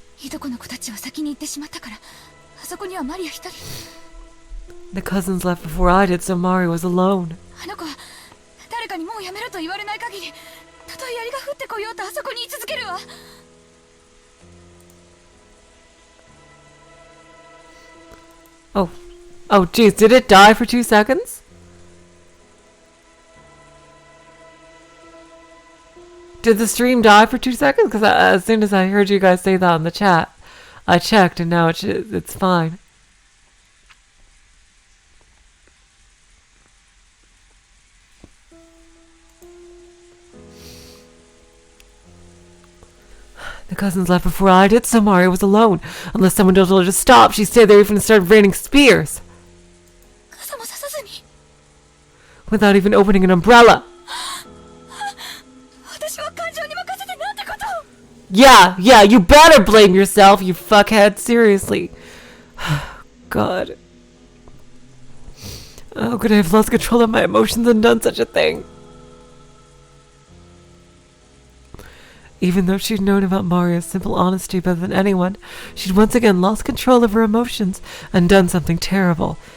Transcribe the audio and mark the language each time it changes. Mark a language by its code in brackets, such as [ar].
[ja] いとこの子たちは先に行ってしまったから、あそこにはマリア一人。 [en] The cousins left before I did, so Maria was alone. [ja] あの子は誰かにもうやめろと言われない限り、たとえ槍が降ってこようとあそこに居続けるわ。 [en] Oh. Oh, jeez, did it die for 2 seconds? Did the stream die for 2 seconds? Because as soon as I heard you guys say that in the chat, I checked and now it's fine. The cousins left before I did, so Maria was alone. Unless someone told her to stop, she stayed there even and started raining spears. [ja] 傘もささずに。 [en] Without even opening an umbrella. [ja] 私は感情に任せてなんてことを。 [en] Yeah, you better blame yourself, you fuckhead. Seriously. God. How could I have lost control of my emotions and done such a thing? Even though she'd known about Maria's simple honesty better than anyone, she'd once again lost control of her emotions and done something terrible.